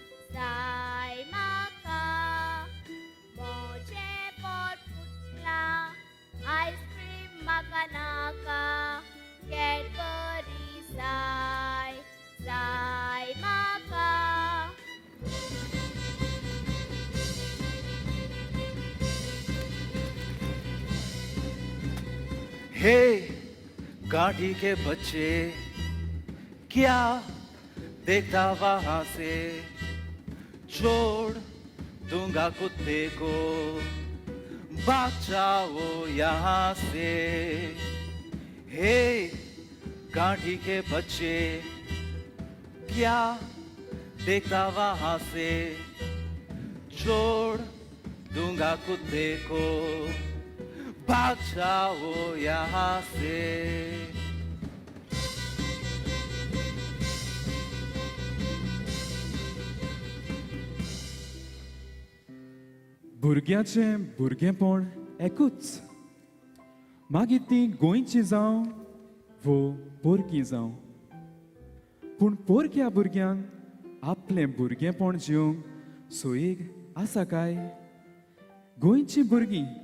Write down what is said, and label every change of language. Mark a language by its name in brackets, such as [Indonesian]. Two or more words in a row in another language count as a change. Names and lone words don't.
[Konkani] म्हाका मोचे पोट फुटला आईस्क्रीम म्हाका नाका कॅडबरी जाय म्हाका [Hindi] हे गाड़ी के बच्चे क्या देखता वहां से छोड़ दूंगा कुत्ते को भाग जाओ यहाँ से हे गाड़ी के बच्चे क्या देखता वहां से छोड़ दूंगा कुत्ते को भाग जाओ यहाँ से [Konkani] भुरग्याचें भुरगेंपण एकूच मागीर तीं गोंयचीं जावं वो पोरकीं जावं पूण पोरक्या भुरग्यांक आपलें भुरगेंपण जिवंक सोयीक आसा काय गोंयचीं भुरगीं